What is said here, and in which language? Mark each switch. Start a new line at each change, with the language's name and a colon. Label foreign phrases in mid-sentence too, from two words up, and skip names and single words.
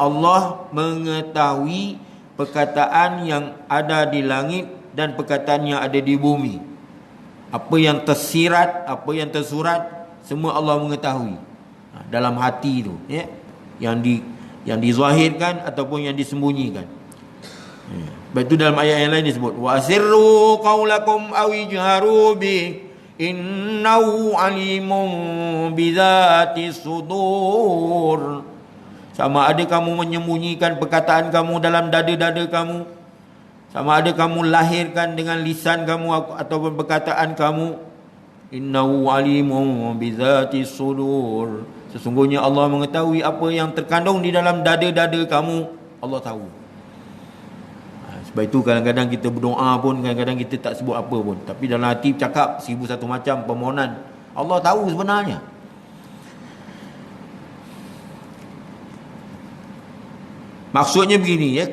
Malay: Allah mengetahui perkataan yang ada di langit dan perkataan yang ada di bumi. Apa yang tersirat, apa yang tersurat, semua Allah mengetahui. Dalam hati tu, yang dizahirkan ataupun yang disembunyikan. Lepas itu dalam ayat yang lain disebut,
Arabic: وأسروا قولكم أو اجهروا به إنه عليم بذات الصدور.
Malay: Sama ada kamu menyembunyikan perkataan kamu dalam dada-dada kamu, sama ada kamu lahirkan dengan lisan kamu ataupun perkataan kamu,
Arabic: إنه عليم بذات الصدور.
Malay: Sesungguhnya Allah mengetahui apa yang terkandung di dalam dada-dada kamu. Allah tahu. Sebab itu kadang-kadang kita berdoa pun, kadang-kadang kita tak sebut apa pun, tapi dalam hati cakap 1001 macam permohonan. Allah tahu sebenarnya. Maksudnya begini ya.